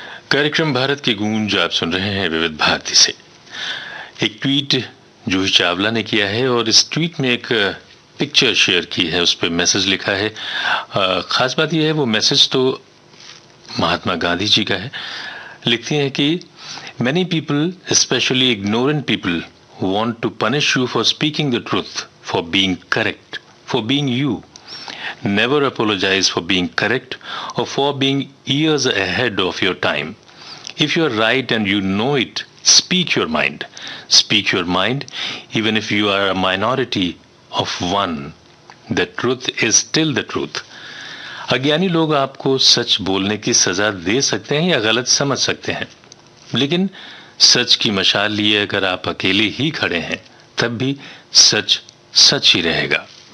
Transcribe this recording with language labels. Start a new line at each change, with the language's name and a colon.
Hindi: कार्यक्रम भारत की गूंज आप सुन रहे हैं विविध भारती से। एक ट्वीट जूही चावला ने किया है और इस ट्वीट में एक पिक्चर शेयर की है, उस पर मैसेज लिखा है। खास बात यह है वो मैसेज तो महात्मा गांधी जी का है। लिखती हैं कि
English: Many people specially ignorant people want to punish you for speaking the truth, for being correct, for being you. Never apologize for being correct or for being years ahead of your time. If you are right and you know it, speak your mind. Speak your mind even if you are a minority of one. The truth is still the truth.
Hindi: अज्ञानी लोग आपको सच बोलने की सजा दे सकते हैं या गलत समझ सकते हैं, लेकिन सच की मशाल लिए अगर आप अकेले ही खड़े हैं तब भी सच सच ही रहेगा।